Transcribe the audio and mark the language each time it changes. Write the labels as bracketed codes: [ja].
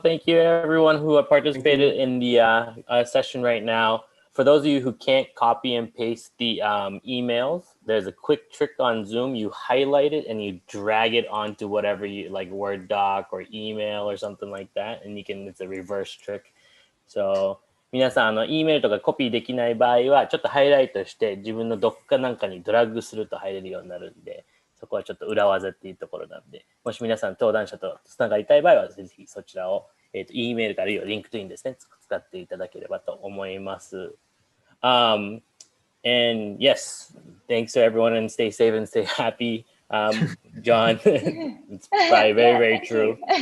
[en] Thank you, everyone who participated in the session right now. For those of you who can't copy and paste the emails, there's a quick trick on Zoom. You highlight it and you drag it onto whatever you like, Word doc or email or something like that, and you can. It's a reverse trick. [ja] So 皆さんEメールとかコピーできない場合はちょっとハイライトして自分のどっかなんかにドラッグすると入れるようになるんで、そこはちょっと裏技っていうところなんで、もし皆さん登壇者とつながりたい場合はぜひそちらをEメールかあるいはリンクトインですね、使っていただければと思います。 [en] And yes, thanks to everyone and stay safe and stay happy. John, it's probably very true.